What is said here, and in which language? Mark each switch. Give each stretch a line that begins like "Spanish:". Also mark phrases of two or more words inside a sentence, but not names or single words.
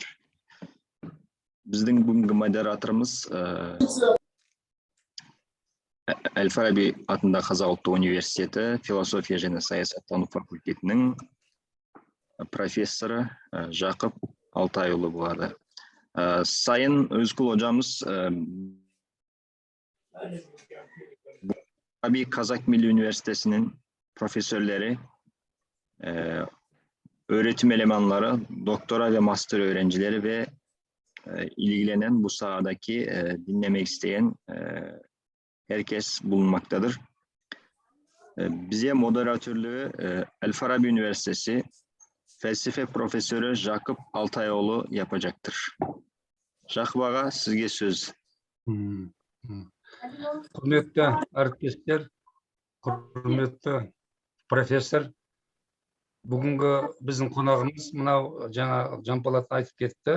Kazakh: Біздің бүгінгі модераторымыз Әл-Фараби атындағы Қазақ ұлттық университеті философия және саясаттану факультетінің профессоры Жақып Алтайұлы болады.
Turkish: Sayın Özkul hocamız Kazak Milli Üniversitesi'nin profesörleri, öğretim elemanları, doktora ve master öğrencileri ve ilgilenen bu sahadaki dinlemek isteyen herkes bulunmaktadır. Bize moderatörlüğü El-Farabi Üniversitesi felsefe profesörü Жақып Алтайұлы yapacaktır. Жақып аға, sizге söz.
Kazakh: Құрметті әріптестер, құрметті профессор, бүгінгі біздің қонағымыз мынау жаңа Жанболат айтып кетті.